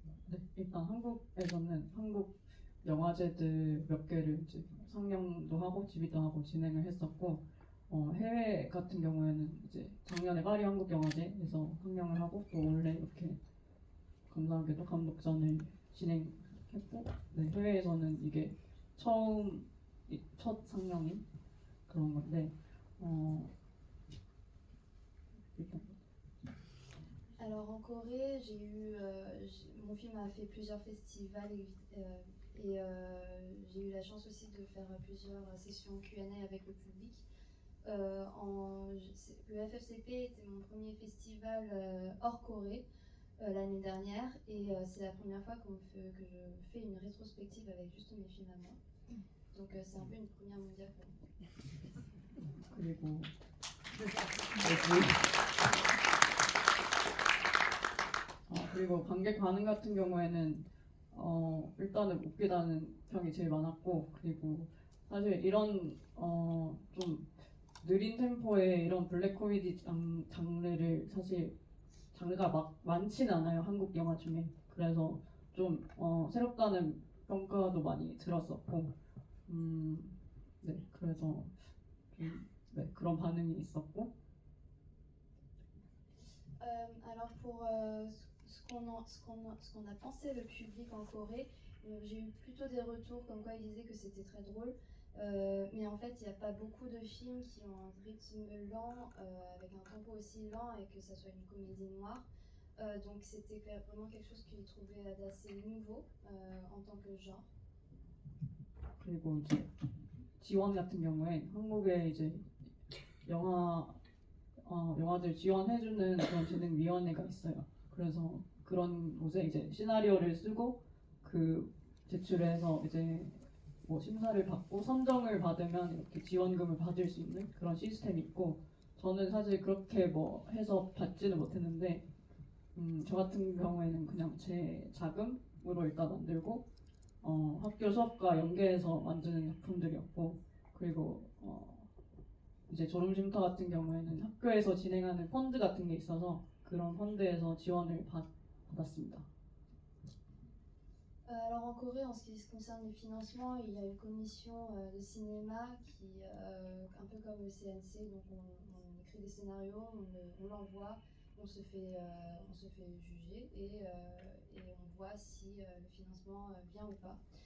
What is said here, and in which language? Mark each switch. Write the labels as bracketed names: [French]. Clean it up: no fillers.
[Korean] 네, 일단 한국에서는 한국 영화제들 몇 개를 이제 상영도 하고 지비도 하고 진행을 했었고 해외 같은 경우에는 이제 작년에 파리 한국영화제에서 상영을 하고 또 올해 이렇게 감사하게도 감독전을 진행했고 해외에서는 이게 첫 상영인 그런 건데 일단 [French] Alors en Corée, mon film a fait plusieurs festivals et j'ai eu la chance aussi de faire plusieurs sessions Q&A avec le public. Le FFCP était mon premier festival hors Corée l'année dernière et c'est la première fois que je fais une rétrospective avec juste mes films à moi. Donc c'est un peu une première mondiale pour moi. [Korean] 그리고 관객 반응 같은 경우에는 일단은 웃기다는 평이 제일 많았고 그리고 사실 이런 좀 느린 템포의 이런 블랙 코미디 장르를 사실 장르가 막 많지는 않아요 한국 영화 중에. 그래서 좀 새롭다는 평가도 많이 들었었고 그래서 좀 그런 반응이 있었고. [French] Alors pour ce qu'on a pensé le public en Corée, j'ai eu plutôt des retours comme quoi ils disaient que c'était très drôle, mais en fait il n'y a pas beaucoup de films qui ont un rythme lent avec un tempo aussi lent et que ça soit une comédie noire, donc c'était vraiment quelque chose qu'ils trouvaient d'assez nouveau en tant que genre. [Korean] 그리고 이제 지원 같은 경우에 한국에 이제 영화들 지원해주는 그런 진흥위원회가 있어요. 그래서 그런 곳에 이제 시나리오를 쓰고 제출해서 이제 뭐 심사를 받고 선정을 받으면 이렇게 지원금을 받을 수 있는 그런 시스템이 있고 저는 사실 그렇게 뭐 해서 받지는 못했는데 저 같은 경우에는 그냥 제 자금으로 일단 만들고 학교 수업과 연계해서 만드는 작품들이었고, 그리고 이제 졸음쉼터 같은 경우에는 학교에서 진행하는 펀드 같은 게 있어서 그런 펀드에서 지원을 받았습니다. [French] Alors en Corée, en ce qui concerne les financements, il y a une commission de cinéma qui, un peu comme le CNC, donc on écrit des scénarios, on l'envoie, on se fait juger et on voit si le financement vient ou pas.